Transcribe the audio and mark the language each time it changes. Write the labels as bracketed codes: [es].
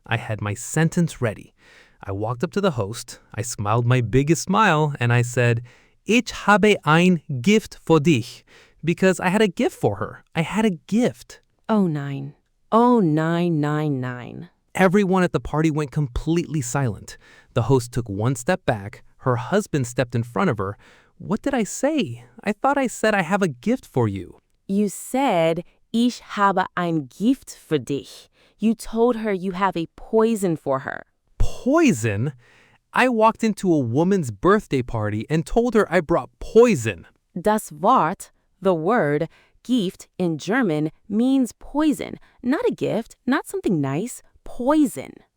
[en] I had my sentence ready. I walked up to the host, I smiled my biggest smile, and I said, [de] Ich habe ein Gift für dich, [en] because I had a gift for her. I had a gift. Oh, nine. Oh, 999. Everyone at the party went completely silent. The host took one step back. Her husband stepped in front of her. What did I say? I thought I said I have a gift for you. You said, [de] Ich habe ein Gift für dich. [en] You told her you have a poison for her. Poison? I walked into a woman's birthday party and told her I brought poison. [de] Das Wort, [en] the word, Gift in German means poison, not a gift, not something nice, poison.